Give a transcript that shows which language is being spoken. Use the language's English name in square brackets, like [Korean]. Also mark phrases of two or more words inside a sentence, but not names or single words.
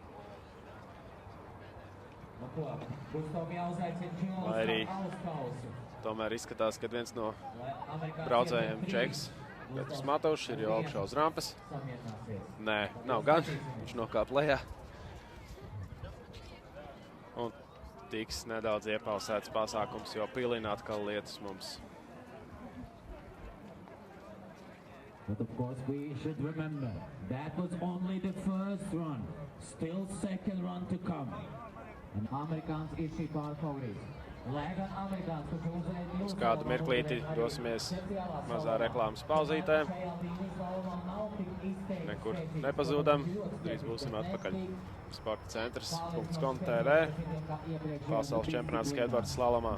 [Latvian] Lai arī tomēr izskatās, ka viens no braucējiem Čeks, Petrs Matovs, ir jau augšā uz rampas. Nē, nav gan, viņš nokāp lejā. Un tiks nedaudz iepauzēts pasākums, jo pilina atkal lietas mums. [English] But of course we should remember that was only the first run. Still second run to come. [Latvian] And Amerikāns ir šī pārfavorīts. Uz kādu mirklīti dosimies mazā reklāmas pauzītē. Nekur nepazūdam. Drīz būsim atpakaļ. Sporta centrs.com.tv. Pasaules čempionāts skateboards slalomā.